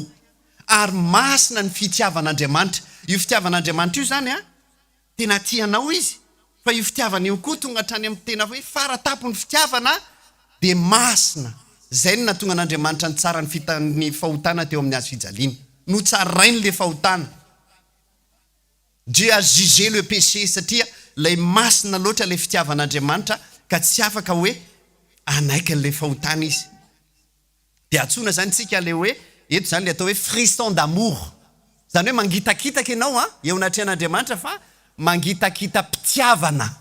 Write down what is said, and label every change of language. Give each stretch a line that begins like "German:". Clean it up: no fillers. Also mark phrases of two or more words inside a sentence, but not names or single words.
Malagasy: Ary masina ny fitiavan'Andriamanitra. Io fitiavan'Andriamanitra io zany tena tianao izy, fa io fitiavana io koa tonga hatrany amin'ny tena hoe faratapo ny fitiavana dia masina. Zay no natonga an'Andriamanitra ny tsara ny fahotana teo amin'ny azo fijaliana. No tsarainy le fahotana.
French: Dieu a jugé le péché
Malagasy: satria lay masina loatra le fitiavan'Andriamanitra ka tsy afaka hoe anaiky an'le fahotana izy. Dia atsoina zany tsika le hoe eto zany le atao hoe
French: frisson d'amour.
Malagasy: Zany hoe mangitakitaka ianao eo anatrehan'Andriamanitra fa mangitakita-pitiavana.